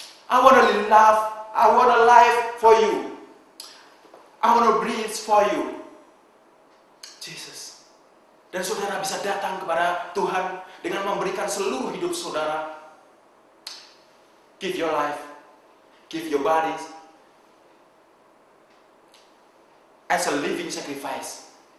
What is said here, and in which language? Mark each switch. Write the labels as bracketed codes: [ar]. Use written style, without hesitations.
[en] I want to live, I want to live for you. I want to breathe for you. Jesus. [id] Dan saudara bisa datang kepada Tuhan dengan memberikan seluruh hidup saudara. [en] Give your life, give your bodies as a living sacrifice.